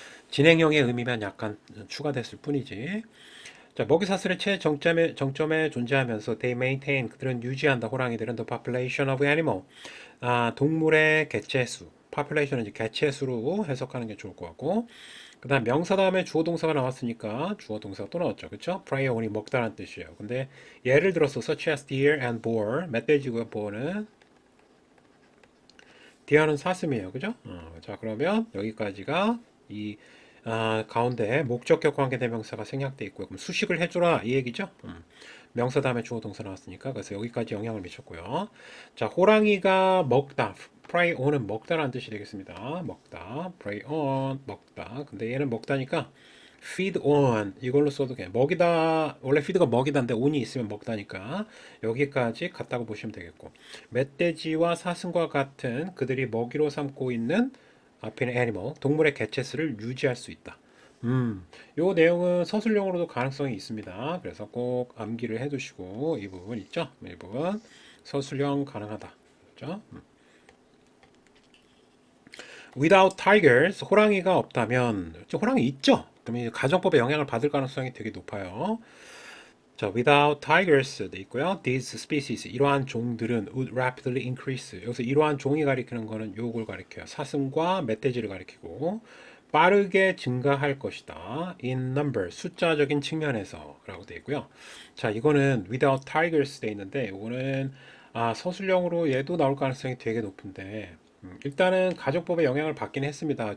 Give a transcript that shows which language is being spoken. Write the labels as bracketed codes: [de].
[ko] 진행형의 의미만 약간 추가됐을 뿐이지. 자, 먹이사슬의 정점에 존재하면서 [en] they maintain [ko] 그들은 유지한다. 호랑이들은 [en] the population of animal [ko] 동물의 개체수 population은 이제 개체수로 해석하는 게 좋을 것 같고 그 다음 명사 다음에 주어 동사가 나왔으니까 주어 동사가 또 나왔죠. 그쵸? prey on이 먹다라는 뜻이에요. 근데 예를 들어서 [en] such as deer and boar [ko] 멧돼지고요. boar는 디어는 사슴이에요. 그죠? 자, 그러면 여기까지가 이 가운데 목적격 관계대명사가 생략돼 있고요. 그럼 수식을 해주라 이 얘기죠. 명사 다음에 주어 동사 나왔으니까 그래서 여기까지 영향을 미쳤고요. 자, 호랑이가 먹다. prey on은 먹다라는 뜻이 되겠습니다. 먹다. prey on 먹다. 근데 얘는 먹다니까 feed on 이걸로 써도 그냥 먹이다 원래 feed가 먹이다인데 on이 있으면 먹다니까 여기까지 같다고 보시면 되겠고 멧돼지와 사슴과 같은 그들이 먹이로 삼고 있는 앞에 있는 animal 동물의 개체수를 유지할 수 있다. 요 내용은 서술형으로도 가능성이 있습니다. 그래서 꼭 암기를 해두시고 이 부분 있죠? 이 부분 서술형 가능하다. 그렇죠? [en] Without tigers, [ko] 호랑이가 없다면, 호랑이 있죠? 그러면 가정법에 영향을 받을 가능성이 되게 높아요. 자, without tigers 돼 있고요. [en] These species [ko] 이러한 종들은 [en] would rapidly increase. [ko] 여기서 이러한 종이 가리키는 거는 요걸 가리켜요. 사슴과 멧돼지를 가리키고 빠르게 증가할 것이다. In number 숫자적인 측면에서라고 돼 있고요. 자, 이거는 without tigers 돼 있는데 이거는 서술형으로 얘도 나올 가능성이 되게 높은데 일단은 가정법의 영향을 받긴 했습니다.